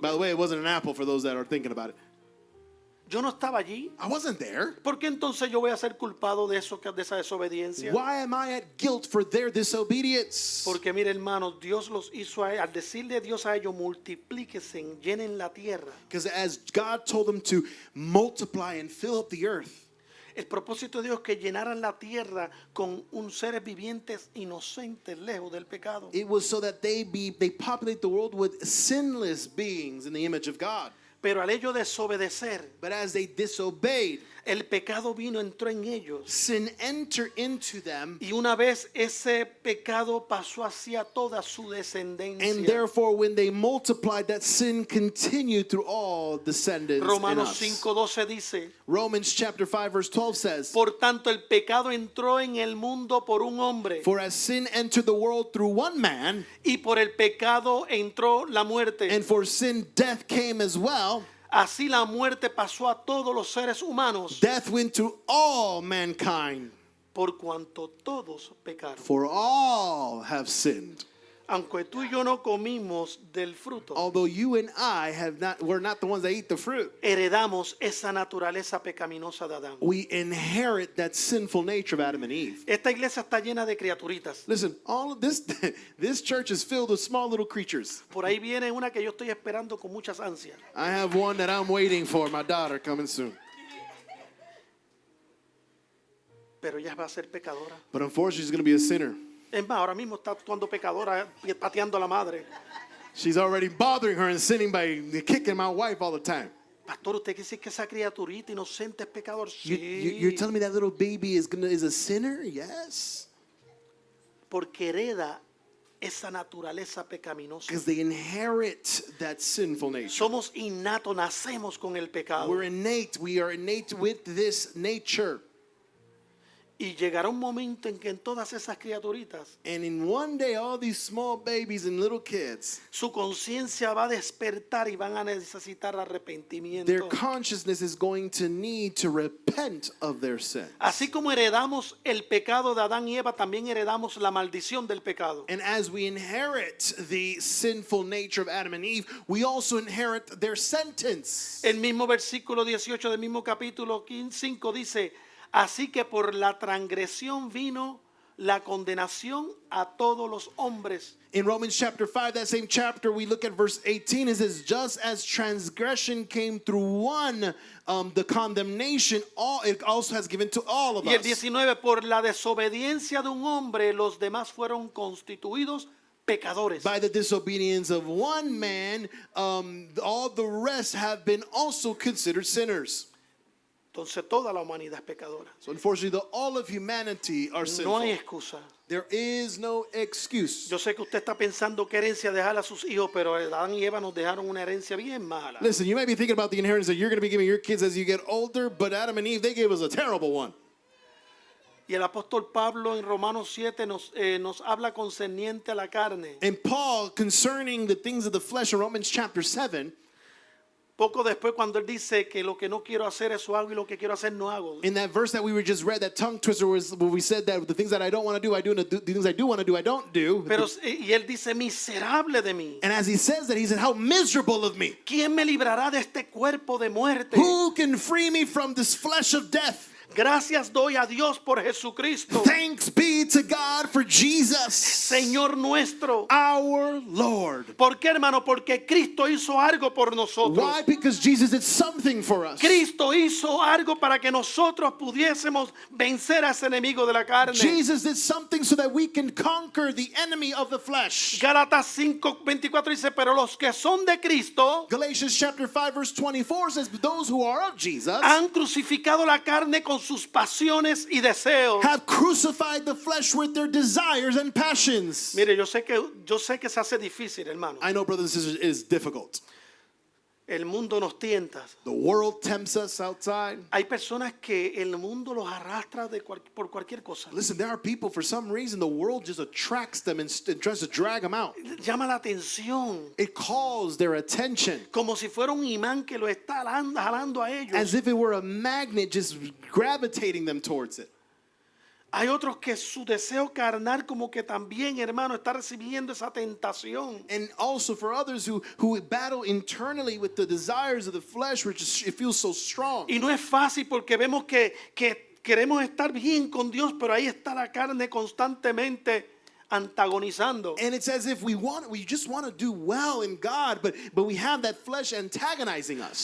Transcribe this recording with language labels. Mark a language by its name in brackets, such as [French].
[English] By the way, it wasn't an apple for those that are thinking about it. [Spanish] Yo no estaba allí. [English] I wasn't there. [Spanish] ¿Por qué entonces yo voy a ser culpado de eso, de esa desobediencia? [English] Why am I at guilt for their disobedience? [Spanish] Porque mire, hermanos, Dios los hizo a al decirle Dios a ellos, multiplíquense, llenen la tierra. [English] Because as God told them to multiply and fill up the earth, [Spanish] El propósito de Dios es que llenaran la tierra con un seres vivientes inocentes, lejos del pecado. [English] it was so that they populate the world with sinless beings in the image of God. [Spanish] Pero al ellos desobedecer, [English] But as they disobeyed, [Spanish] el pecado vino, entró en ellos. [English] sin entered into them, [Spanish] Y una vez ese pecado pasó hacia toda su descendencia. [English] and therefore when they multiplied, that sin continued through all descendants in [Spanish] Romanos [English] us. [Spanish] 5:12 dice, [English] Romans chapter 5 verse 12 says, [Spanish] por tanto el pecado entró en el mundo por un hombre, [English] for as sin entered the world through one man, [Spanish] y por el pecado entró la muerte. [English] and for sin death came as well, [Spanish] Así la muerte pasó a todos los seres humanos, [English] death went to all mankind, [Spanish] por cuanto todos pecaron. [English] for all have sinned. [Spanish] aunque tú y yo no comimos del fruto, [English] although you and I we're not the ones that eat the fruit, [Spanish] heredamos esa naturaleza pecaminosa de Adán. [English] we inherit that sinful nature of Adam and Eve. [Spanish] Esta iglesia está llena de criaturitas. [English] Listen, all of this, this church is filled with small little creatures. [Spanish] Por ahí viene una que yo estoy esperando con muchas ansias. [English] I have one that I'm waiting for, my daughter coming soon. [Spanish] Pero ella va a ser pecadora. [English] But unfortunately, she's going to be a sinner. [Spanish] Es más, ahora mismo está actuando pecadora, pateando a la madre. [English] She's already bothering her and sinning by kicking my wife all the time. [Spanish] Pastor, ¿usted quiere decir que esa criaturita inocente es pecador? [English] You're [Spanish] Sí. [English] telling me that little baby is a sinner? Yes. [Spanish] Porque hereda esa naturaleza pecaminosa. [English] Because they inherit that sinful nature. [Spanish] Somos innatos, nacemos con el pecado. [English] We are innate with this nature. [Spanish] Y llegará un momento en que en todas esas criaturitas [English] And in one day, all these small babies and little kids, [Spanish] su conciencia va a despertar y van a necesitar [English] their [Spanish] arrepentimiento. [English] consciousness is going to need to repent of their sin. [Spanish] Así como heredamos el pecado de Adán y Eva, también heredamos la maldición del pecado. [English] And as we inherit the sinful nature of Adam and Eve, we also inherit their sentence. [Spanish] El mismo versículo 18 del mismo capítulo 5 dice, así que por la transgresión vino la condenación a todos los hombres. [English] In Romans chapter 5, that same chapter, we look at verse 18. It says, just as transgression came through one, the condemnation, it also has given to all of [Spanish] Y el [English] us. [Spanish] 19, por la desobediencia de un hombre, los demás fueron constituidos pecadores. [English] By the disobedience of one man, all the rest have been also considered sinners. [Spanish] Entonces toda la humanidad es pecadora. [English] So unfortunately, all of humanity are sinful. [Spanish] No hay excusa. [English] There is no excuse. [Spanish] Yo sé que usted está pensando qué herencia dejar a sus hijos, pero Adán y Eva nos dejaron una herencia bien mala. [English] Listen, you might be thinking about the inheritance that you're going to be giving your kids as you get older, but Adam and Eve, they gave us a terrible one. [Spanish] Y el apóstol Pablo en Romanos 7 nos habla concerniente a la carne. [English] And Paul, concerning the things of the flesh in Romans chapter 7, [Spanish] Poco después cuando él dice que lo que no quiero hacer eso hago y lo que quiero hacer no hago. [English] in that verse that we were just read, that tongue twister was where we said that the things that I don't want to do, I do, and the things I do want to do, I don't do. [Spanish] Pero y él dice miserable de mí. [English] And as he says that, he said, how miserable of me. [Spanish] ¿Quién me librará de este cuerpo de muerte? [English] Who can free me from this flesh of death? [Spanish] Gracias doy a Dios por Jesucristo, [English] Thanks be to God for Jesus, [Spanish] Señor nuestro. [English] our Lord. [Spanish] ¿Por qué, hermano? Porque Cristo hizo algo por nosotros. [English] Why? Because Jesus did something for us. [Spanish] Cristo hizo algo para que nosotros pudiésemos vencer a ese enemigo de la carne. [English] Jesus did something so that we can conquer the enemy of the flesh. [Spanish] Gálatas 5:24 dice, pero los que son de Cristo [English] Galatians chapter 5 verse 24 says, but those who are of Jesus [Spanish] han crucificado la carne con sus pasiones y deseos. [English] have crucified the flesh with their desires and passions. [Spanish] Mire, yo sé que se hace difícil, hermano. [English] I know, brothers and sisters, it is difficult. [Spanish] El mundo nos tienta. [English] The world tempts us outside. [Spanish] Hay personas que el mundo los arrastra por cualquier cosa. [English] Listen, there are people, for some reason, the world just attracts them and tries to drag them out. [Spanish] Llama la atención, [English] It calls their attention [Spanish] como si fuera un imán que lo está jalando a ellos. [English] as if it were a magnet just gravitating them towards it. [Spanish] Hay otros que su deseo carnal como que también, hermano, está recibiendo esa tentación. [English] And also for others who battle internally with the desires of the flesh, which it feels so strong. [Spanish] Y no es fácil porque vemos que queremos estar bien con Dios, pero ahí está la carne constantemente antagonizando. [English] And it's as if we just want to do well in God, but we have that flesh antagonizing us.